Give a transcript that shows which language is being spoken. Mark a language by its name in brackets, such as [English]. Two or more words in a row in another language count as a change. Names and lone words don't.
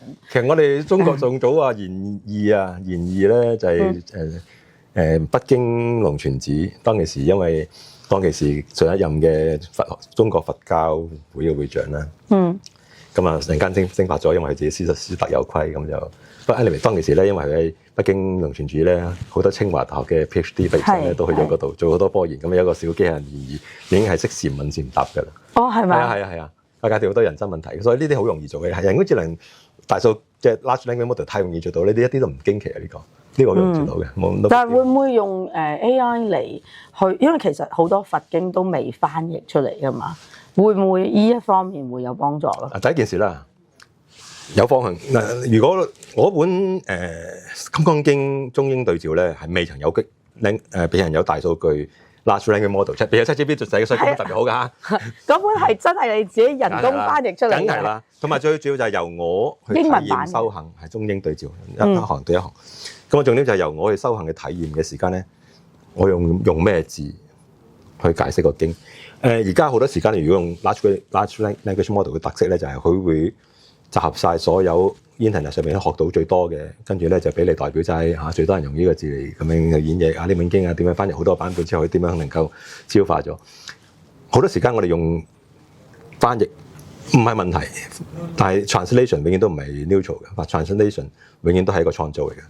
[Cantonese] 其實我哋中國仲早啊，研二咧就係北京龍泉寺當其時，因為當其時上一任嘅中國佛教會嘅會長啦，咁啊人間蒸發咗，因為佢自己師德有虧，咁就不過 anyway 當其時咧，因為佢喺北京龍泉寺咧，好多清華大學嘅 PhD 畢業生咧都去咗嗰度做好多科研，咁有一個小機械人已經係識禪問禪答㗎啦。哦，係咪？係啊，解決好多人生問題，所以呢啲好容易做嘅，係人工智能大數即係 [English] large language model [Cantonese] 太容易做到，呢啲一啲都唔驚奇啊！呢個好容易做到嘅。但係會唔會用AI 嚟去？因為其實好多佛經都未翻譯出嚟㗎嘛，會唔會呢一方面會有幫助咯？第一件事啦，有方向嗱。如果我本《金剛經》中英對照咧，係未曾有俾人有大數據 [English] large language model [Cantonese] 出，俾有7GB 就寫，所以特別好㗎。嗰本係真係你自己人工翻譯出嚟嘅。梗係啦，同埋最主要就係由我去體驗修行，係中英對照一行對一行。咁啊，重點就係由我去修行嘅體驗嘅時間咧，我用咩字去解釋個經？而家好多時間，如果用 [English] large language model [Cantonese] 嘅特色咧，就係佢會集合晒所有 internet 上面都學到最多嘅，跟住咧就俾你代表制嚇，最多人用呢個字嚟咁樣去演繹啊呢本經啊，點樣翻譯好多版本之後，佢點樣能夠消化咗？好多時間我哋用翻譯唔係問題，但係 translation 永遠都唔係 neutral 嘅，translation 永遠都係一個創造嚟嘅。